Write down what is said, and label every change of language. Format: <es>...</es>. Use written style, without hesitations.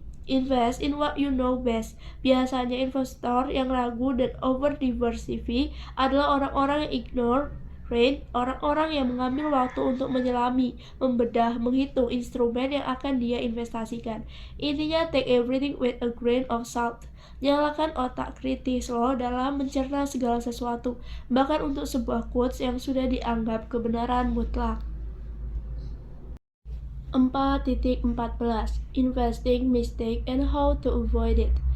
<en>Invest in what you know best.</en> <id>Biasanya investor yang ragu dan over diversify adalah orang-orang yang ignore orang-orang yang mengambil waktu untuk menyelami, membedah, menghitung instrumen yang akan dia investasikan. Intinya,</id> <en>take everything with a grain of salt.</en> <id>Nyalakan otak kritis lo dalam mencerna segala sesuatu, bahkan untuk sebuah quotes yang sudah dianggap kebenaran mutlak.</id> <en>4.14 Investing Mistake and How to Avoid It.</en>